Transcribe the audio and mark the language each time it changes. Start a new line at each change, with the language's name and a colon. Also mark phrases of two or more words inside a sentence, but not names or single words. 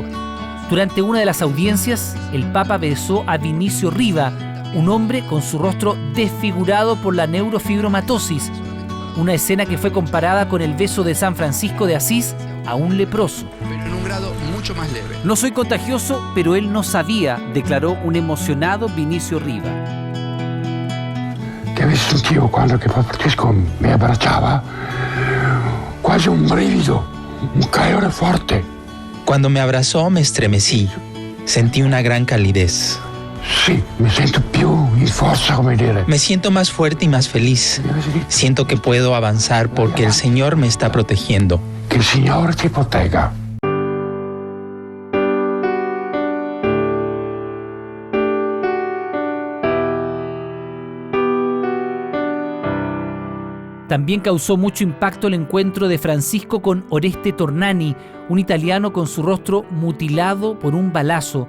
Spanish: Durante una de las audiencias, el Papa besó a Vinicio Riva, un hombre con su rostro desfigurado por la neurofibromatosis. Una escena que fue comparada con el beso de San Francisco de Asís a un leproso. Pero en un grado mucho más leve. No soy contagioso, pero él no sabía, declaró un emocionado Vinicio Riva.
Italian: Che avessi sentivo quando che Papa Francesco mi abbracciava, quasi un brivido, un calore forte.
Spanish: Cuando me abrazó me estremecí, sentí una gran calidez. Sí, me siento
Italian: più in forza, come dire.
Spanish: Me siento más fuerte y más feliz. Siento que puedo avanzar porque el Señor me está protegiendo. Que el Señor te protegga. También causó mucho impacto el encuentro de Francisco con Oreste Tornani, un italiano con su rostro mutilado por un balazo.